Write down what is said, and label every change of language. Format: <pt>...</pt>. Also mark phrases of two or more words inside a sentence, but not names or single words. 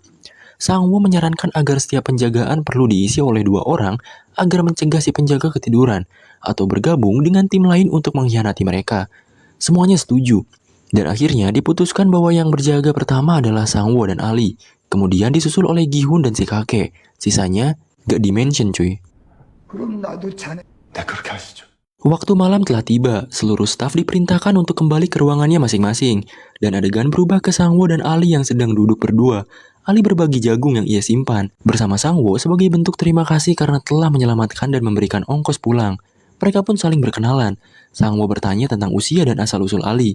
<id>Sang-woo menyarankan agar setiap penjagaan perlu diisi oleh 2 orang agar mencegah si penjaga ketiduran atau bergabung dengan tim lain untuk mengkhianati mereka. Semuanya setuju, dan akhirnya diputuskan bahwa yang berjaga pertama adalah Sang-woo dan Ali, kemudian disusul oleh Gi-hun dan si kakek. Sisanya gak dimention cuy.</id> <ko>네, 그렇게 하시죠.</ko> <id>Waktu malam telah tiba, seluruh staf diperintahkan untuk kembali ke ruangannya masing-masing, dan adegan berubah ke Sang-woo dan Ali yang sedang duduk berdua. Ali berbagi jagung yang ia simpan bersama Sang-woo sebagai bentuk terima kasih karena telah menyelamatkan dan memberikan ongkos pulang. Mereka pun saling berkenalan. Sang-woo bertanya tentang usia dan asal-usul Ali.</id>